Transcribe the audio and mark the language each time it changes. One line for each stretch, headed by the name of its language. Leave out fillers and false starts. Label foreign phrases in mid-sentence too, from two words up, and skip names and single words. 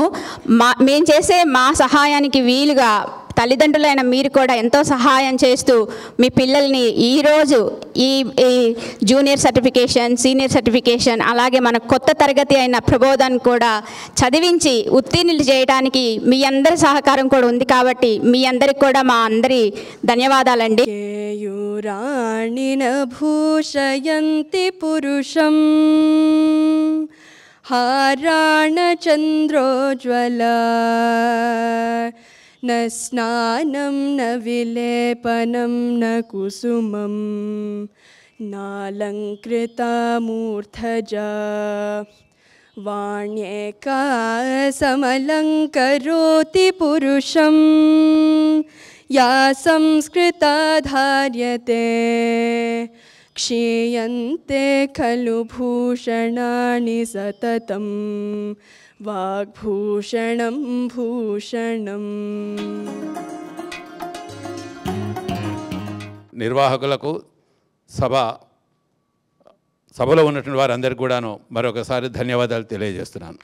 Telugu: మేము చేసే మా సహాయానికి వీలుగా తల్లిదండ్రులైన మీరు కూడా ఎంతో సహాయం చేస్తూ మీ పిల్లల్ని ఈరోజు ఈ జూనియర్ సర్టిఫికేషన్, సీనియర్ సర్టిఫికేషన్, అలాగే మన కొత్త తరగతి అయిన ప్రబోధన్ కూడా చదివించి ఉత్తీర్ణులు చేయడానికి మీ అందరి సహకారం కూడా ఉంది. కాబట్టి మీ అందరికి కూడా మా అందరి ధన్యవాదాలండి.
Sanskrit: భూషయంతి పురుషం హారాణ చంద్రోజ్వల न स्नानं न विलेपनं न कुसुमं नालङ्कृता मूर्धजा वाण्येका समलङ्करोति पुरुषं या संस्कृता धार्यते क्षीयन्ते खलु भूषणानि सततं వాగ్భూషణం భూషణం.
Telugu: నిర్వాహకులకు సభలో ఉన్నటువంటి వారందరికీ కూడాను మరొకసారి ధన్యవాదాలు తెలియజేస్తున్నాను.